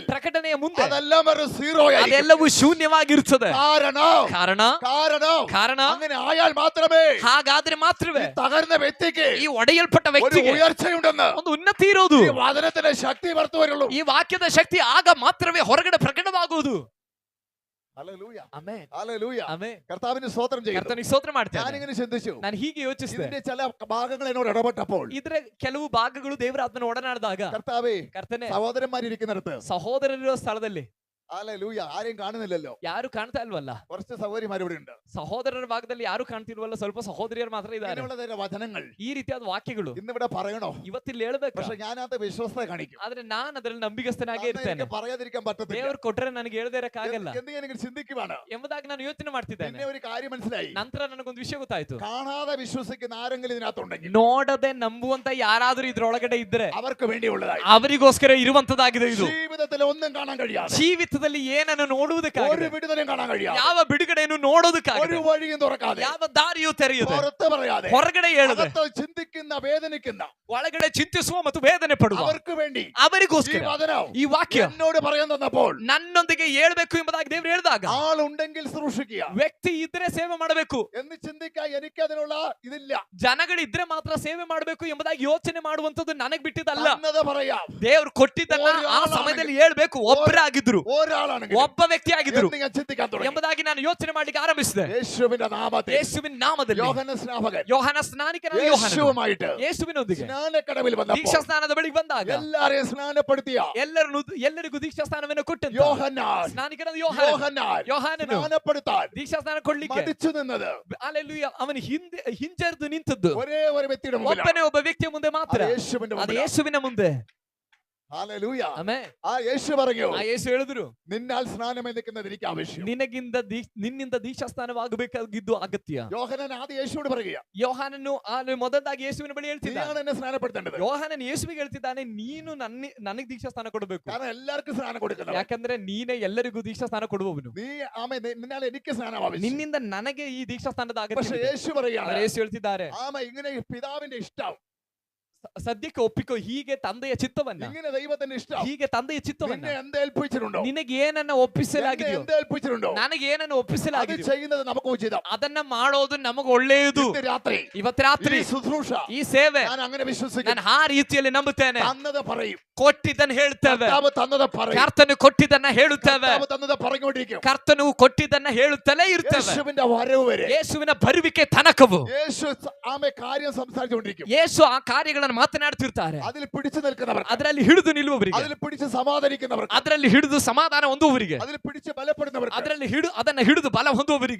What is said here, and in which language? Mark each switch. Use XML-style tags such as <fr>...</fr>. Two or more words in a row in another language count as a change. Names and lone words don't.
<kn>ಪ್ರಕಟಣೆಯ ಮುಂದೆ</kn> <ml>അതെല്ലാം ഒരു സീറോ ആയിരിക്കും.</ml> <kn>ಅದೆಲ್ಲವೂ ಶೂನ್ಯವಾಗಿರುತ್ತದೆ.</kn> <ml>കാരണം</ml> <kn>ಕಾರಣ ಕಾರಣ</kn> <ml>അങ്ങനെ ആയാൽ മാത്രമേ</ml> <kn>ಹಾಗಾದ್ರೆ ಮಾತ್ರವೇ</kn> <ml>ഈ തകർന്ന വ്യക്തിക്ക്</ml> <kn>ಈ ಒಡೆಯಲ್ಪಟ್ಟ</kn> <ml>ഒരു</ml> <kn>ವ್ಯಕ್ತಿಗೆ</kn> <ml>ഉയർച്ചയുണ്ടെന്ന്,</ml> <kn>ಒಂದು ಉನ್ನತಿ ಇರೋದು.</kn> <ml>ഈ വചനത്തിന്റെ ശക്തി പുറത്തു വരുള്ളൂ.</ml> <kn>ಈ ವಾಕ್ಯದ ಶಕ್ತಿ ಆಗ ಮಾತ್ರವೇ ಹೊರಗಡೆ ಪ್ರಕಟವಾಗುವುದು.</kn> <ml>ഹല്ലേലൂയ.</ml> <kn>ಆಮೆನ್</kn> <ml>ഹല്ലേലൂയ.</ml> <kn>ಆಮೆನ್.</kn> <ml>കർത്താവിന് സ്തോത്രം ചെയ്യുന്നു.</ml> <kn>ಕರ್ತನಿಗೆ ಸ್ತೋತ್ರ ಮಾಡ್ತೇನೆ.</kn> <ml>ഞാനിങ്ങനെ ചിന്തിച്ചു,</ml> <kn>ನಾನು ಹೀಗೆ ಯೋಚಿಸಿದೆ.</kn> <ml>ഇതിന്റെ ചില ഭാഗങ്ങൾ എന്നോട് ഇടപെട്ടപ്പോൾ</ml> <kn>ಇದರ ಕೆಲವು ಭಾಗಗಳು ದೇವರ ಆತ್ಮನ ಒಡನಾಡಿದಾಗ</kn> <ml>കർത്താവേ,</ml> <kn>ಕರ್ತನೆ</kn> <ml>സഹോദരന്മാരിരിക്കുന്നിടത്ത്</ml> <kn>ಸಹೋದರರಿರುವ ಸ್ಥಳದಲ್ಲಿ</kn> <ml>ഹല്ലേലൂയ ആരെയും കാണുന്നില്ലല്ലോ.</ml> <kn>ಯಾರು ಕಾಣ್ತಾ ಇಲ್ವಲ್ಲ.</kn> <ml>കുറച്ച് സഹോദരിമാർ ഇവിടെ ഉണ്ട്.</ml> <kn>ಸಹೋದರರ ಭಾಗದಲ್ಲಿ ಯಾರು ಕಾಣ್ತಿಲ್ವಲ್ಲ, ಸ್ವಲ್ಪ ಸಹೋದರಿಯರು ಮಾತ್ರ ಇದ್ದಾರೆ.</kn> <ml>ഇങ്ങനെയുള്ള വചനങ്ങൾ</ml> <kn>ಈ ರೀತಿಯಾದ ವಾಕ್ಯಗಳು</kn> <ml>ഇന്നിവിടെ പറയണോ?</ml> <kn>ಇವತ್ತಿಲ್ಲಿ ಹೇಳ್ಬೇಕು.</kn> <ml>പക്ഷെ ഞാനത് വിശ്വസ്ത കാണിക്കും.</ml> <kn>ಆದ್ರೆ ನಾನು ಅದರಲ್ಲಿ ನಂಬಿಗಸ್ತನಾಗಿ</kn> <ml>അന്ന്</ml> <kn>ಇರ್ತೇನೆ.</kn> <ml>എനിക്ക് പറയാതിരിക്കാൻ പറ്റത്തില്ല.</ml> <kn>ದೇವರು ಕೊಟ್ರೆ ನನಗೆ ಹೇಳದೇ ಇರಕ್ಕಾಗಲ್ಲ</kn> <ml>എന്ന് ഞാൻ ഇങ്ങനെ ചിന്തിക്കുവാണ്.</ml> <kn>ಎಂಬುದಾಗಿ ನಾನು ಯೋಚನೆ ಮಾಡ್ತಿದ್ದೇನೆ.</kn> <ml>പിന്നെ ഒരു കാര്യം മനസ്സിലായി.</ml> <kn>ನಂತರ ನನಗೊಂದು ವಿಷಯ ಗೊತ್ತಾಯ್ತು.</kn> <ml>കാണാതെ വിശ്വസിക്കുന്ന ആരെങ്കിലും ഇതിനകത്തുണ്ടെങ്കിൽ</ml> <kn>ನೋಡದೆ ನಂಬುವಂತ ಯಾರಾದ್ರೂ ಇದ್ರೊಳಗಡೆ ಇದ್ರೆ</kn> <ml>അവർക്ക് വേണ്ടിയുള്ളതായി,</ml> <kn>ಅವರಿಗೋಸ್ಕರ ಇರುವಂತದಾಗಿದೆ ಇದು.</kn> <ml>ജീവിതത്തിൽ ഒന്നും കാണാൻ കഴിയാതെ,</ml> <kn>ಜೀವಿತದಲ್ಲಿ ಏನನ್ನು</kn> <ml>ഒരു</ml> <kn>ನೋಡುವುದಕ್ಕಾಗದೆ,</kn> <ml>വിടുതലും കാണാൻ കഴിയാതെ,</ml> <kn>ಯಾವ ಬಿಡುಗಡೆಯನ್ನು</kn> <ml>ഒരു</ml> <kn>ನೋಡೋದಕ್ಕಾಗದೆ,</kn> <ml>വഴിയും തുറക്കാതെ,</ml> <kn>ಯಾವ ದಾರಿಯೂ ತೆರೆಯದೆ,</kn> <ml>പുറത്ത് പറയാതെ,</ml> <kn>ಹೊರಗಡೆ ಹೇಳದೆ,</kn> <ml>അകത്ത് ചിന്തിക്കുന്ന വേദനിക്കുന്ന</ml> <kn>ಒಳಗಡೆ ಚಿಂತಿಸುವ ಮತ್ತು ವೇದನೆ ಪಡುವ</kn> <ml>അവർക്ക് വേണ്ടി ഈ</ml> <kn>ಅವರಿಗೋಸ್ಕರ</kn> <ml>വചനം</ml> <kn>ಈ ವಾಕ್ಯ</kn> <ml>എന്നോട് പറയാൻ തന്നപ്പോൾ</ml> <kn>ನನ್ನೊಂದಿಗೆ ಹೇಳ್ಬೇಕು ಎಂಬುದಾಗಿ ದೇವರು ಹೇಳಿದಾಗ,</kn> <ml>ആളുണ്ടെങ്കിൽ സൂക്ഷിക്കുക</ml> <kn>ವ್ಯಕ್ತಿ ಇದ್ರೆ ಸೇವೆ ಮಾಡಬೇಕು</kn> <ml>എന്ന് ചിന്തിക്കാൻ എനിക്ക് അതിനുള്ള ഇതില്ല.</ml> <kn>ಜನಗಳಿದ್ರೆ ಮಾತ್ರ ಸೇವೆ ಮಾಡಬೇಕು ಎಂಬುದಾಗಿ ಯೋಚನೆ ಮಾಡುವಂತದ್ದು ನನಗ್ ಬಿಟ್ಟಿದ್ದಲ್ಲ.</kn> <ml>തന്നത് പറയാം.</ml> <kn>ದೇವ್ರು ಕೊಟ್ಟಿದ್ದನ್ನ ಆ ಸಮಯದಲ್ಲಿ ಹೇಳ್ಬೇಕು. ಒಬ್ಬರಾಗಿದ್ರು,</kn> <ml>ഒരാളാണെങ്കിൽ</ml> <kn>ಒಬ್ಬ ವ್ಯಕ್ತಿ ಆಗಿದ್ರು</kn> <ml>എന്ന് ഞാൻ ചിന്തിക്കാൻ തുടങ്ങി.</ml> <kn>ಎಂಬುದಾಗಿ ನಾನು ಯೋಚನೆ ಮಾಡ್ಲಿಕ್ಕೆ ಆರಂಭಿಸಿದೆ.</kn> <ml>യേശുവിന്റെ നാമത്തിൽ</ml> <kn>ಯೇಸುವಿನ ನಾಮದಲ್ಲಿ</kn> <ml>യോഹന്ന സ്നാപകൻ</ml> <kn>ಯೋಹಾನ ಸ್ನಾನಿಕನಾದ ಯೋಹಾನನು</kn> <ml>യേശുവുമായിട്ട്</ml> <kn>ಯೇಸುವಿನೊಂದಿಗೆ</kn> <ml>സ്നാനക്കടവിൽ വന്നപ്പോൾ</ml> <kn>ದೀಕ್ಷಾ ಸ್ನಾನದ ಬಳಿಗೆ ಬಂದಾಗ</kn> <ml>എല്ലാരെയും സ്നാനപ്പെടുത്തിയ</ml> <kn>ಎಲ್ಲರಿಗೂ ದೀಕ್ಷಾ ಸ್ನಾನವನ್ನು ಕೊಟ್ಟಂತ</kn> <ml>യോഹന്നാൻ</ml> <kn>ಸ್ನಾನಿಕನಾದ</kn> <ml>യോഹന്നാൻ</ml> <kn>ಯೋಹಾನನು</kn> <ml>സ്നാനപ്പെടുത്താൻ</ml> <kn>ದೀಕ್ಷಾ ಸ್ನಾನ ಕೊಡ್ಲಿಕ್ಕೆ</kn> <ml>മടിച്ചു നിന്നത്</ml> <kn>ಅಲ್ಲೆಲ್ಲೂಯ ಅವನು ಹಿಂಜರಿದು ನಿಂತದ್ದು</kn> <ml>ഒരേ ഒരു വ്യക്തിയുടെ മുമ്പിലാണ്.</ml> <kn>ಒಬ್ಬನೇ ಒಬ್ಬ ವ್ಯಕ್ತಿಯ ಮುಂದೆ ಮಾತ್ರ.</kn> <ml>അത് യേശുവിന്റെ</ml> <kn>ಅದು</kn> <ml>മുമ്പിലാണ്.</ml> <kn>ಯೇಸುವಿನ ಮುಂದೆ.</kn> <ml>ഹല്ലേലൂയ.</ml> <kn>ಆಮೆನ್.</kn> <ml>ആ യേശു പറഞ്ഞു,</ml> <kn>ಆ ಯೇಸು ಹೇಳಿದ್ರು,</kn> <ml>നിന്നാൽ സ്നാനം എടുക്കുന്നത് എനിക്ക് ആവശ്യം.</ml> <kn>ನಿನ್ನಿಂದ ದೀಕ್ಷಾ ಸ್ನಾನವಾಗಬೇಕಾಗಿದ್ದು ಅಗತ್ಯ.</kn> <ml>യോഹന്നാൻ ആദ്യം യേശുവോട് പറയുക,</ml> <kn>ಯೋಹಾನನು ಮೊದಲಾಗಿ ಯೇಸುವಿನ ಬಳಿ ಹೇಳ್ತಿದ್ದಾನೆ.</kn> <ml>നീയാണ് എന്നെ സ്നാനപ്പെടുത്തേണ്ടത്.</ml> <kn>ಯೋಹಾನನ್ ಯೇಸುವಿಗೆ ಹೇಳ್ತಿದ್ದಾನೆ, ನೀನು ನನಗೆ ದೀಕ್ಷಾ ಸ್ನಾನ ಕೊಡಬೇಕು.</kn> <ml>കാരണം എല്ലാവർക്കും സ്നാനം കൊടുക്കണം.</ml> <kn>ಯಾಕಂದ್ರೆ ನೀನೇ ಎಲ್ಲರಿಗೂ ದೀಕ್ಷಾ ಸ್ನಾನ ಕೊಡುವವನು.</kn> <ml>നീ നിന്നാൽ എനിക്ക് സ്നാനം ആവശ്യം.</ml> <kn>ನಿನ್ನಿಂದ ನನಗೆ ಈ ದೀಕ್ಷಾ ಸ್ನಾನದ</kn> <ml>പക്ഷേ</ml> <kn>ಅಗತ್ಯ.</kn> <ml>യേശു പറയാണ്,</ml> <kn>ಯೇಸು ಹೇಳ್ತಿದ್ದಾರೆ,</kn> <ml>ഇങ്ങനെ പിതാവിന്റെ ഇഷ്ടം,</ml> <kn>ಸದ್ಯಕ್ಕೆ ಒಪ್ಪಿಕೋ, ಹೀಗೆ ತಂದೆಯ ಚಿತ್ತವನ್ನ,</kn> <ml>ഇങ്ങനെ ദൈവത്തിന്റെ ഇഷ്ടം,</ml> <kn>ಹೀಗೆ ತಂದೆಯ ಚಿತ್ತವನ್ನ</kn> <ml>നിന്നെ എന്ത് ഏൽപ്പിച്ചിട്ടുണ്ടോ,</ml> <kn>ನಿನಗೆ ಏನನ್ನ ಒಪ್ಪಿಸಲಾಗಿದೆಯೋ,</kn> <ml>എന്ത് ഏൽപ്പിച്ചിട്ടുണ്ടോ,</ml> <kn>ನನಗೆ ಏನನ್ನ</kn> <ml>അത്</ml> <kn>ಒಪ್ಪಿಸಲಾಗಿದೆಯೋ</kn> <ml>ചെയ്യുന്നത് നമുക്ക് ഉചിതം.</ml> <kn>ಅದನ್ನ ಮಾಡೋದು ನಮಗೆ ಒಳ್ಳೆಯದು.</kn> <ml>ഇന്ന് രാത്രി</ml> <kn>ಇವತ್ತು ರಾತ್ರಿ</kn> <ml>ഈ ശുശ്രൂഷ</ml> <kn>ಈ ಸೇವೆ</kn> <ml>ഞാൻ അങ്ങനെ വിശ്വസിക്കുന്നു.</ml> <kn>ನಾನು ಆ ರೀತಿಯಲ್ಲಿ ನಂಬುತ್ತೇನೆ.</kn> <ml>തന്നത് പറയും,</ml> <kn>ಕೊಟ್ಟಿದ್ದನ್ನು ಹೇಳ್ತೇವೆ.</kn> <ml>കർത്താവ് തന്നത് പറയും,</ml> <kn>ಕರ್ತನು ಕೊಟ್ಟಿದ್ದನ್ನ ಹೇಳುತ್ತೇವೆ.</kn> <ml>കർത്താവ് തന്നത് പറഞ്ഞുകൊണ്ടിരിക്കും.</ml> <kn>ಕರ್ತನು ಕೊಟ್ಟಿದ್ದನ್ನ ಹೇಳುತ್ತಲೇ ಇರ್ತೇವೆ.</kn> <ml>യേശുവിന്റെ വരവ് വരെ,</ml> <kn>ಯೇಸುವಿನ ಬರುವಿಕೆ ತನಕವು</kn> <ml>യേശു കാര്യം സംസാരിച്ചുകൊണ്ടിരിക്കും.</ml> <kn>ಯೇಸು ಆ ಕಾರ್ಯಗಳನ್ನು ಮಾತನಾಡುತ್ತಿರ್ತಾರೆ.</kn> <ml>അതിൽ പിടിച്ചു നിൽക്കുന്നവർ,</ml> <kn>ಅದರಲ್ಲಿ ಹಿಡಿದು ನಿಲ್ಲುವವರಿಗೆ,</kn> <ml>അതിൽ പിടിച്ച് സമാധാനിക്കുന്നവർ,</ml> <kn>ಅದರಲ್ಲಿ ಹಿಡಿದು ಸಮಾಧಾನ ಹೊಂದುವವರಿಗೆ,</kn> <ml>അതിൽ പിടിച്ച് ബലപ്പെടുന്നവർ,</ml> <kn>ಅದನ್ನ ಹಿಡಿದು ಬಲ ಹೊಂದುವವರಿಗೆ,</kn>